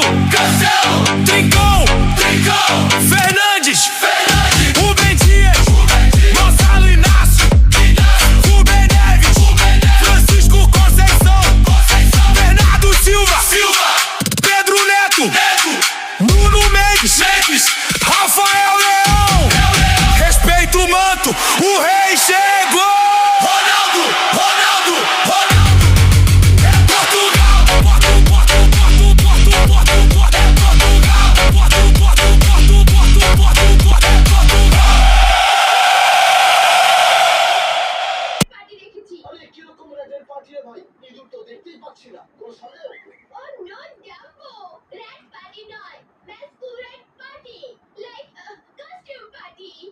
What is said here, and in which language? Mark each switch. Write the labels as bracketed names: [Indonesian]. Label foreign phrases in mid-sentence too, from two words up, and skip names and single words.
[Portuguese] Trincão, Fernandes, Rubem Dias, Gonçalo Inácio, Rubem Neves, Francisco Conceição, Bernardo Silva, Pedro Neto, Bruno Mendes, Rafael Leão, respeita o manto, o rei chegou! Ronaldo, é Portugal, [Bangla] পার্টি রেখেছি। আরে কিরকম রেডের পার্টি রে ভাই? ইঁদুর তো দেখতেই পাচ্ছি না। কোনো সন্দেহ? [English] Oh no Jumbo, raid party নয়, masquerade party, like costume party।